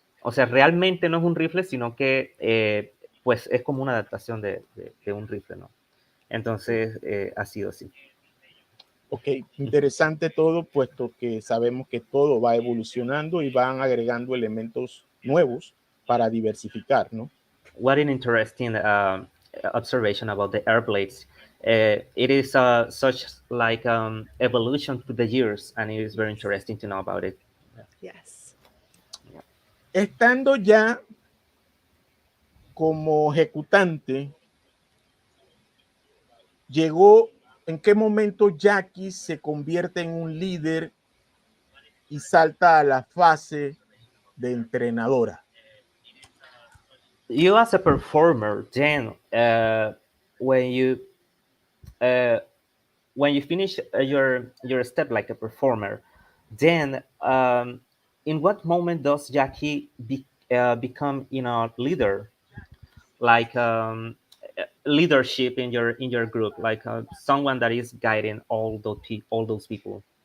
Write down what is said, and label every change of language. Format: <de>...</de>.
<es>O sea, realmente no es un rifle, sino que pues es como una adaptación de un rifle, ¿no? Entonces ha sido así. Ok, interesante todo, puesto que sabemos que todo va evolucionando y van agregando elementos nuevos para diversificar, ¿no?</es> <en>What an interesting observation about the air blades. It is such like evolution through the years, and it is very interesting to know about it. Yes.</en> <es>Estando ya como ejecutante, llegó, ¿en qué momento Jackie se convierte en un líder y salta a la fase de entrenadora?</es> <en>You as a performer, then when you finish your step like a performer, then in what moment does Jackie become leader, like leadership in your group, like someone that is guiding all those people?</en>